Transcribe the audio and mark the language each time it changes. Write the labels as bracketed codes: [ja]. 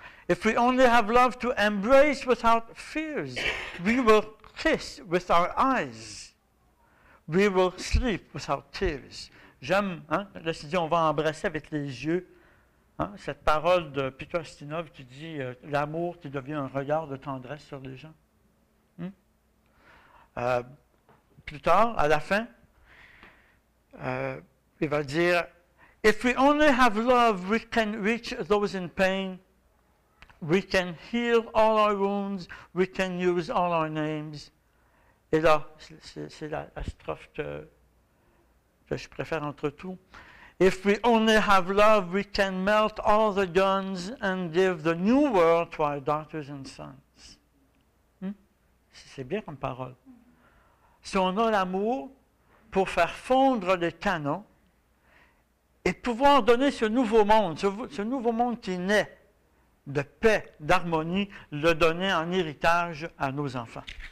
[en] If we only have love to embrace without fears, we will kiss with our eyes. We will sleep without tears. [fr] » J'aime, là, c'est dit, on va embrasser avec les yeux. Cette parole de Peter Ustinov qui dit « L'amour qui devient un regard de tendresse sur les gens. » Plus tard, à la fin, il va dire [en] « If we only have love, we can reach those in pain. We can heal all our wounds. We can use all our names. [fr] » Et là, c'est la strophe que je préfère entre tout. [en] If we only have love, we can melt all the guns and give the new world to our daughters and sons. [fr] C'est bien comme parole. Si on a l'amour pour faire fondre les canons et pouvoir donner ce nouveau monde, ce nouveau monde qui naît de paix, d'harmonie, le donner en héritage à nos enfants.